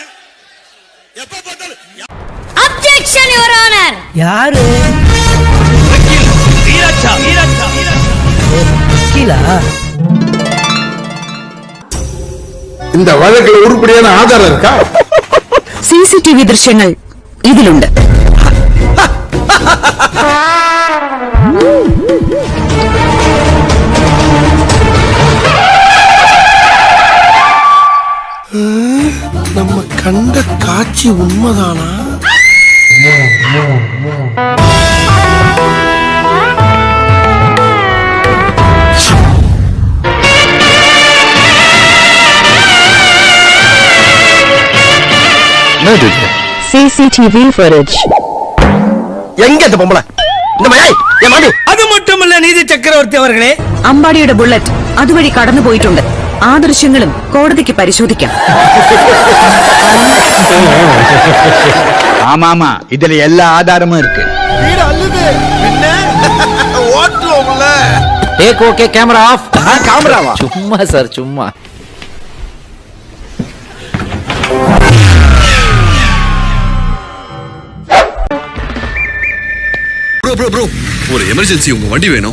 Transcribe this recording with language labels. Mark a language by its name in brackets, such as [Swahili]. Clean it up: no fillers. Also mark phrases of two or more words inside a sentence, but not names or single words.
[Tamil] எப்ப பார்த்தாலும் [English] objection your honour. [Tamil] யாரு? வீராச்சா வீராச்சா கீழா? இந்த வழக்குல உருப்படியான ஆதாரம் இருக்கா? [Malayalam] சிசிடிவி ദൃശ്യങ്ങൾ ഇതിലുണ്ട്. [Tamil] நம்ம கண்ட காட்சி உண்மைதானா? [English] CCTV footage. [Tamil] எங்க இந்த பொம்பளை? இந்த மயாய் என் மாமி. அது மட்டுமல்ல நீதி சக்கரவர்த்தி அவர்களே, [Malayalam] അമ്പാടിയുടെ ബുള്ളറ്റ് അതുവഴി കടന്നു പോയിട്ടുണ്ട്. ആ ദൃശ്യങ്ങളും കോടതിക്ക് പരിശോധിക്കാം. [Tamil] ஆமாமா, இதுல எல்லா ஆதாரமும் இருக்கு. வீடு அல்லுது. என்ன ஓட்டுவோம்ல. [English] take okay, camera off. [Tamil] கேமராவா? சும்மா சார், சும்மா. ப்ரோ ஒரு எமர்ஜென்சி, உங்க வண்டி வேணும்.